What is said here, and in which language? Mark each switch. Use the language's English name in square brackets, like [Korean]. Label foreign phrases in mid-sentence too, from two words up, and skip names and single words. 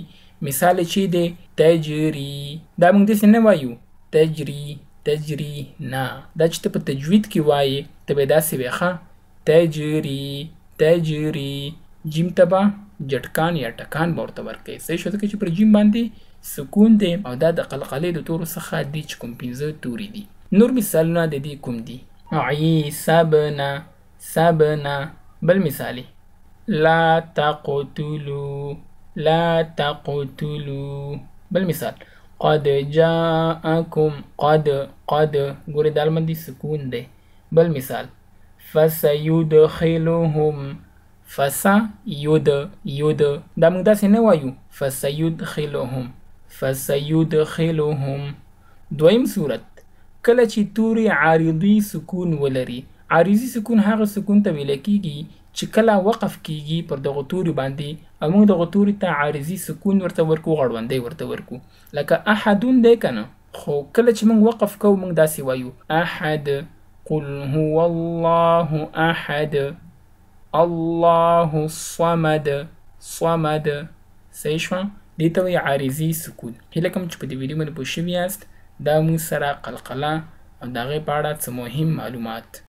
[Pashto] مثال چې دی تجری، دا موږ داسې نه وایو [Arabic] تجری تجری، [Pashto] نه، دا چې ته په تجوید کې وایې ته به داسې وایې ښه [Arabic] تجری تجری. [Pashto] جیم ته به جټکان یا ټکان به ورته ورکوې. صحیح شو، ځکه چې پر جیم باندې سکون دی، او دا د قلقلې د تورو څخه دي چې کوم 15 توري دي. نور مثالونه د دې کوم دي؟ [Arabic] عیسبنا سبنا. [Pashto] بل مثالی [Arabic] لا تقتلوا لا تقتلوا. [Pashto] بل مثال [Arabic] قد جاءكم [Pashto] قد ګورې دال باندې سکون دی. بل مثال فسيدخلهم فسيد، دا موږ داسې نه وایو فسيدخلهم. دویم صورت، کله چې توري عارضي سکون ولري. عارضي سکون هغه سکون ته ویل کیږي چې کله وقف کیږي پر دغه توري باندې، او موږ دغه توري ته عارضي سکون ورته ورکو، غړوندی ورته ورکو. لکه احدون دی کنه، خو کله چې موږ وقف کوو موږ داسې وایو احد. [Arabic] قل هو الله احد الله الصمد صمد. [Pashto] صحیح شوه؟ دې ته وایي عارضي سکون. هیله کوم چې په دې ویډیو باندې پوه شوي یاست. دا موږ سره قلقله او د هغې په اړه څه مهم معلومات